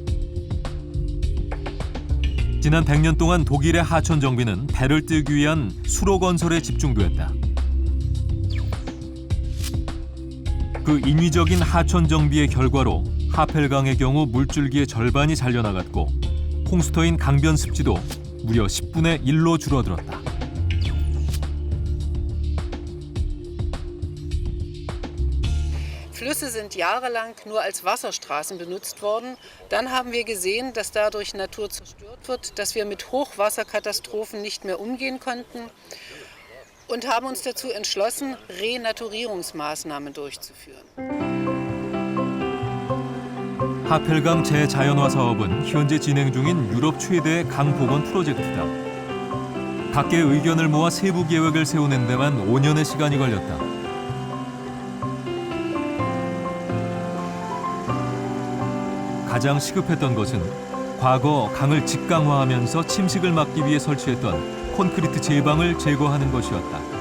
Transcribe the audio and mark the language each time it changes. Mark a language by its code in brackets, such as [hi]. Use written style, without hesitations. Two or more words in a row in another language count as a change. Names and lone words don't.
[ko] 지난 100년 동안 독일의 하천 정비는 배를 뜨기 위한 수로 건설에 집중됐다. 그 인위적인 하천 정비의 결과로 하펠강의 경우 물줄기의 절반이 잘려나갔고 홍수터인 강변 습지도 무려 10분의 1로 줄어들었다. [de] Flüsse sind jahrelang nur als Wasserstraßen benutzt worden. Dann haben wir gesehen, dass dadurch Natur zerstört wird, dass wir mit Hochwasserkatastrophen nicht mehr umgehen konnten und haben uns dazu entschlossen, Renaturierungsmaßnahmen durchzuführen. [ko] 하펠강 재자연화 사업은 현재 진행 중인 유럽 최대의 강 복원 프로젝트다. 각계의 의견을 모아 세부 계획을 세우는 데만 5년의 시간이 걸렸다. 가장 시급했던 것은 과거 강을 직강화하면서 침식을 막기 위해 설치했던 콘크리트 제방을 제거하는 것이었다.